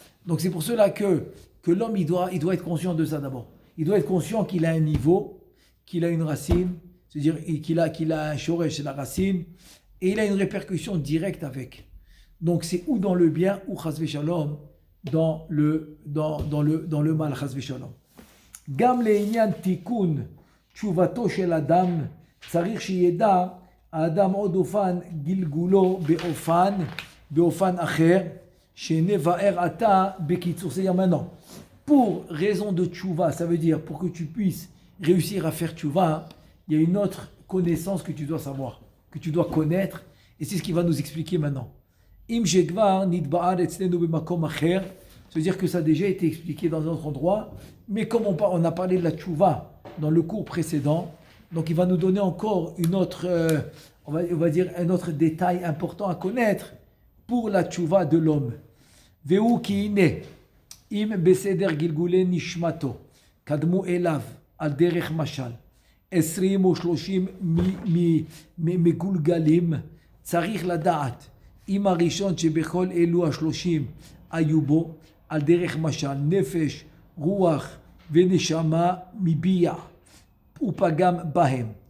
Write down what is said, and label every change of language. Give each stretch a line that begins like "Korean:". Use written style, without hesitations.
French: Donc c'est pour cela que l'homme il doit être conscient de ça d'abord. Il doit être conscient qu'il a un niveau, qu'il a une racine, c'est-à-dire qu'il a un shoresh, c'est la racine, et il a une répercussion directe avec. Donc c'est ou dans le bien ou chas v'shalom dans le mal chas v'shalom.
Hebrew: Gam le'inyan tikun tshuvato shel adam tzarich sheyeda האדם עוד אופן גלגולו באופן אחר, שנבאר עתה בקיצור.
French: C'est-à-dire maintenant, pour raison de tchouva, ça veut dire pour que tu puisses réussir à faire tchouva, il y a une autre connaissance que tu dois savoir, que tu dois connaître, et c'est ce qu'il va nous expliquer maintenant.
Hebrew: Im shekvar nitba'ar etzlenu b'makom acher,
French: ça veut dire que ça a déjà été expliqué dans un autre endroit, mais comme on a parlé de la tchouva dans le cours précédent, donc il va nous donner encore une autre, on va dire un autre détail important à connaître pour la tchouva de l'homme.
Hebrew: Veu ki ine im beseder gilgule nishmato kadmu elav al derech mashal 20 או 30 מגולגלים, צריך לדעת אם הראשון שבכל אלו 30 היו בו על דרך משל נפש, רוח ונשמה מביע ופגם בהם.